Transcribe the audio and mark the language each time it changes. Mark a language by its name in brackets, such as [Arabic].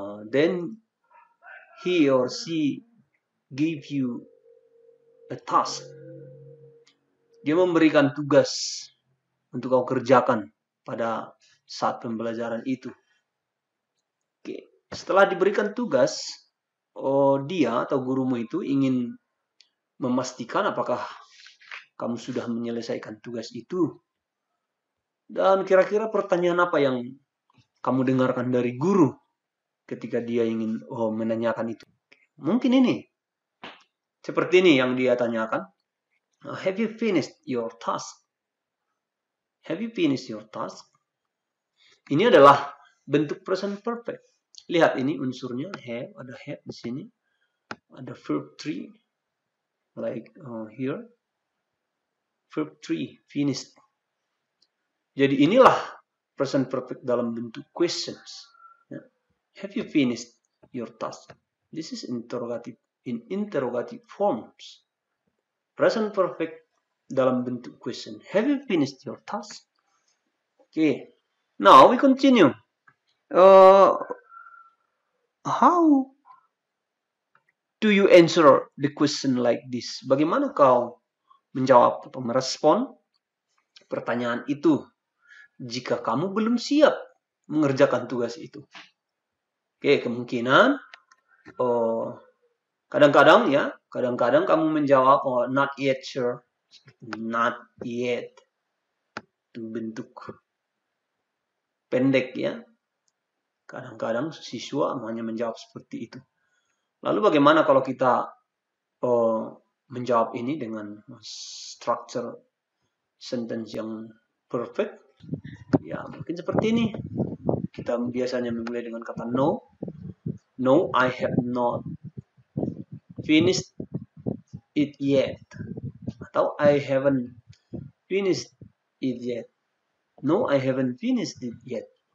[English] Then he or she give you a task. [Indonesian] Dia memberikan tugas untuk kau kerjakan pada saat pembelajaran itu. Oke. Setelah diberikan tugas, dia atau gurumu itu ingin memastikan apakah kamu sudah menyelesaikan tugas itu. Dan kira-kira pertanyaan apa yang kamu dengarkan dari guru ketika dia ingin menanyakan itu? Mungkin ini. Seperti ini yang dia tanyakan. [English] Have you finished your task? Have you finished your task? [Indonesian] Ini adalah bentuk present perfect. Lihat ini unsurnya have, ada have di sini. [English] Ada verb 3 like here. Verb 3 finished. [Indonesian] Jadi inilah present perfect dalam bentuk questions. [English] Have you finished your task? This is interrogative in interrogative forms. Present perfect [Indonesian] dalam bentuk [English] question. Have you finished your task? Okay. Now we continue. How do you answer the question like this? [Indonesian] Bagaimana kau menjawab atau merespon pertanyaan itu jika kamu belum siap mengerjakan tugas itu? Oke, kemungkinan kadang-kadang kamu menjawab [English] not yet sure, not yet, [Indonesian] itu bentuk pendek ya. Kadang-kadang siswa hanya menjawab seperti itu. Lalu bagaimana kalau kita menjawab ini dengan structure sentence yang perfect? Ya, mungkin seperti ini. Kita biasanya memulai dengan kata no. [English] No, I have not finished it yet. Atau I haven't finished it yet. No, I haven't finished it yet.